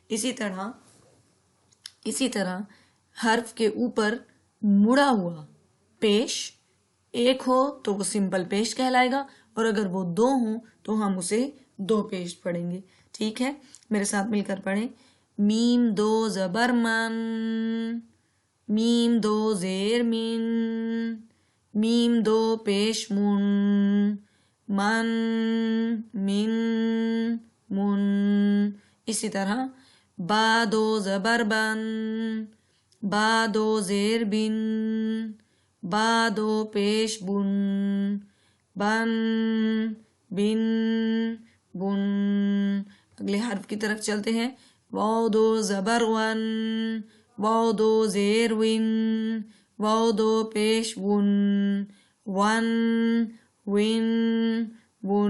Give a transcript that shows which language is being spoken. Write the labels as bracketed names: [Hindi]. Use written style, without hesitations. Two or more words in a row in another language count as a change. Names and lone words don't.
[Urdu] اسی طرح حرف کے اوپر مڑا ہوا پیش ایک ہو تو وہ سمپل پیش کہلائے گا، اور اگر وہ 2 ہوں تو ہم اسے 2 پیش پڑھیں گے۔ ٹھیک ہے، میرے ساتھ مل کر پڑھیں میم 2 زبر من، میم 2 زیر من، میم 2 پیش من، من، من، من۔ اسی طرح با 2 زبر بن، با 2 زیر بن، با 2 پیش بن، بن، بن بن. اگلے حرف کی طرف چلتے ہیں. واو دو زبر ون، واو دو زیر ون، واو دو پیش ون، ون ون ون.